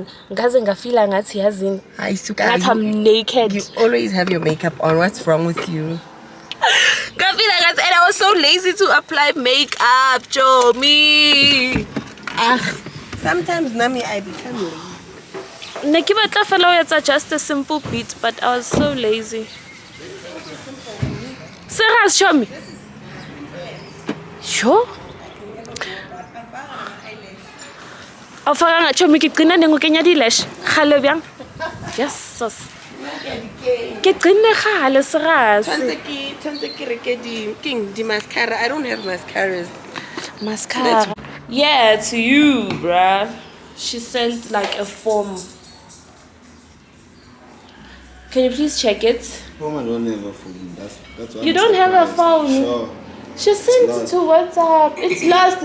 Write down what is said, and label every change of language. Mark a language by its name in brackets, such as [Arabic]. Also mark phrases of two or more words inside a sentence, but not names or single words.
[English] I'm naked. You always have your makeup on. What's wrong with you? And I was so lazy to apply makeup, Joe. Me. Sometimes, Nami, I become lazy. [Southern Sotho] Ne ke batla fela ho etsa [English] just a simple beat, but I was so lazy. Serious, show me. Sure. [Southern Sotho] Ofaka [English] show me [Southern Sotho] ke qina neng o kenya di-lash. Khale bjang? [English] Yes, sis. [Southern Sotho] Ke qine khale serious. Tshwantse ke reke di mascara. [English] I don't have mascaras. Mascara. Yeah, to you, bruh. She sent like a form. Can you please check it? Mom, I don't have a phone. That's why You I'm don't have a surprised. phone? Sure. She sent it to WhatsApp. It's lost.